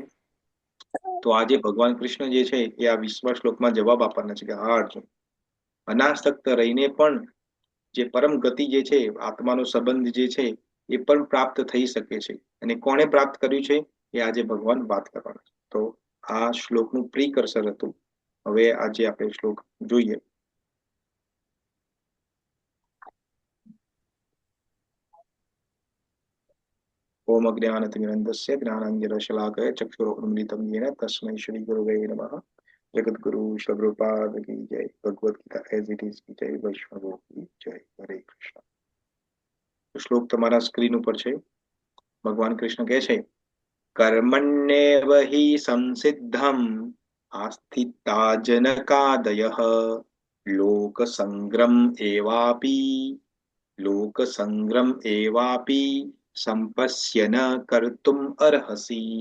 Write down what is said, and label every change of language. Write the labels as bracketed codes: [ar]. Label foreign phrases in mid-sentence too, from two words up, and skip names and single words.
[gu] તો આજે ભગવાન કૃષ્ણ જે છે એ આ 20મા શ્લોકમાં જવાબ આપવાના છે કે હા અર્જુન, અનાસક્ત રહીને પણ જે પરમ ગતિ જે છે, આત્માનો સંબંધ જે છે, એ પણ પ્રાપ્ત થઈ શકે છે. અને કોણે પ્રાપ્ત કર્યું છે એ આજે ભગવાન વાત કરવાના છે. તો આ શ્લોકનું પ્રિકર્સર હતું. હવે આજે આપણે શ્લોક જોઈએ. [sa] ओम अज्ञानतिमिरन्धस्य ज्ञानाञ्जनशलाकया चक्षुरुन्मिलितं येन तस्मै श्रीगुरवे नमः. [hi] जगद्गुरु श्रीप्रभुपाद की जय. भगवद गीता एज इट इज की जय. वैष्णवों की जय. हरे कृष्ण. [gu] શ્લોક તમારા સ્ક્રીન ઉપર છે. ભગવાન કૃષ્ણ કહે છે, [sa] कर्मण्येव हि संसिद्धम आस्थिता जनकादयः लोक संग्रम एवापी संपश्यन कर्तुम अर्हसी.